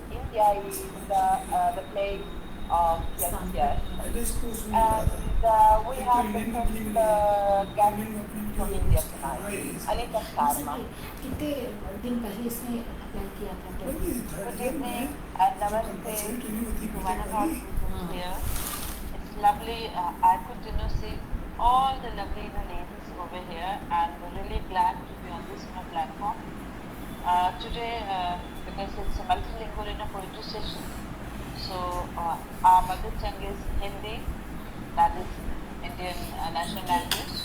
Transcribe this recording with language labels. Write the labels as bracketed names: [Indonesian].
[English] India is the place of yes. And we have the first guest from India tonight, Anita Sharma. [Hindi] कितने दिन पहले इसने apply किया था Turkey [English] Good evening and namaste to one of our visitors here. It's lovely. I could see all the lovely ladies over here, and we're really glad to be on this platform. Today, because it's a multilingual poetry session, so our mother tongue is Hindi, that is Indian national language.